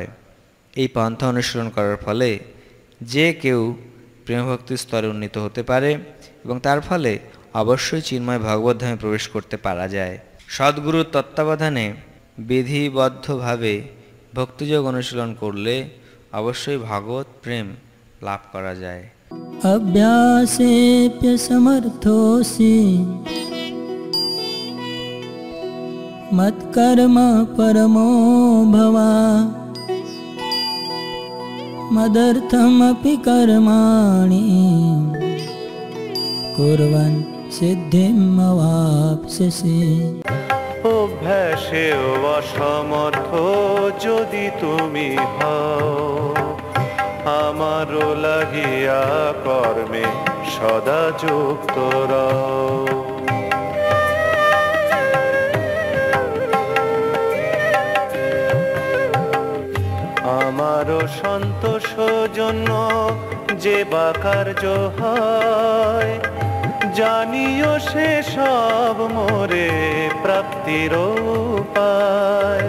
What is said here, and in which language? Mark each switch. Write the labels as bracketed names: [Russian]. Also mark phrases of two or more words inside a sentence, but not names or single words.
[Bangla] এই পন্থা অনুসরণ করার ফলে যে কেউ প্রেমভক্তির স্তরে উন্নীত হতে পারে এবং তার ফলে অবশ্যই চিন্ময় ভগবদ্ধামে প্রবেশ করতে পারা যায়। সদ্গুরুর তত্ত্বাবধানে বিধিবদ্ধভাবে ভক্তিযোগ অনুশীলন করলে অবশ্যই ভগবত প্রেম লাভ করা যায়। [Sanskrit] अभ्यासेऽप्य समर्थोऽसि मत्कर्म परमो भवा मदर्थमपि कर्माणि कुर्वन् सिद्धिम् अवाप्स्यसि। [Bangla] অভ্যাসে অসমর্থ যদি তুমি হও, আমারও লাগিয়া কর্মে সদা যুক্ত রও। আমারও সন্তোষ জন্য যে বা কার্য হয়, জানিও সে সব মোরে প্রাপ্তির উপায়।